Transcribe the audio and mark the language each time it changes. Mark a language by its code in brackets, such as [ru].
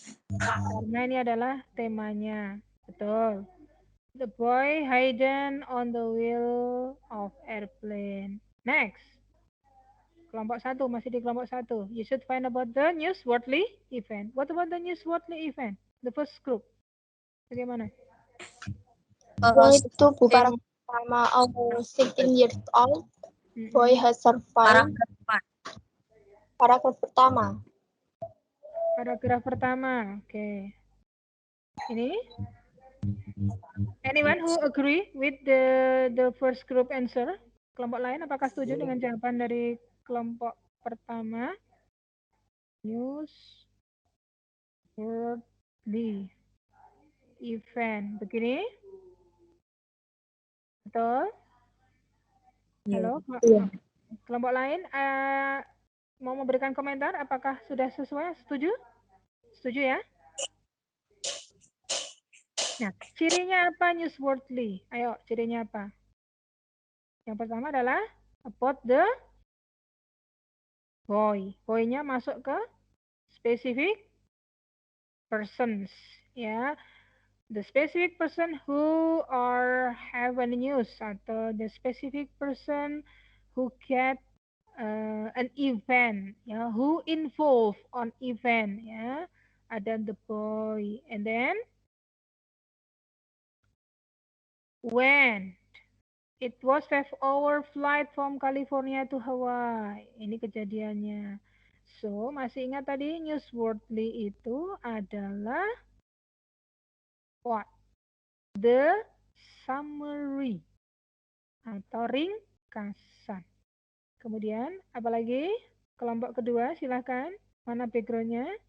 [id] Karena ini adalah temanya. Betul. [en] The boy hidden on the wheel of airplane. Next. [id] Kelompok 1, masih di kelompok 1. [en] You should find about the newsworthy event. What about the newsworthy event? The first group. [id] Bagaimana? Itu paragraf pertama, 16 years old. [en] Boy has survived. [id] Paragraf pertama. Paragraf pertama. Oke. Ini? [en] Anyone who agree with the first group answer? [id] Kelompok lain apakah setuju dengan jawaban dari kelompok pertama? [en] Newsworthy event. [id] Begini? Betul? Halo? Kelompok lain mau memberikan komentar? Apakah sudah sesuai? Setuju? Setuju ya? Nah, cirinya apa newsworthy? Ayo, cirinya apa? Yang pertama adalah [en] about the boy. [id] Boy-nya masuk ke specific persons. [en] Ya, the specific person who have a news atau the specific person who get an event, ya, who involved on event, ya, ada the boy, and then when it was 5-hour flight from California to Hawaii. [id] Ini kejadiannya. So, masih ingat tadi newsworthy itu adalah what? [en] The summary [id] atau ringkasan. Kemudian, apalagi kelompok kedua, silahkan. Mana background-nya?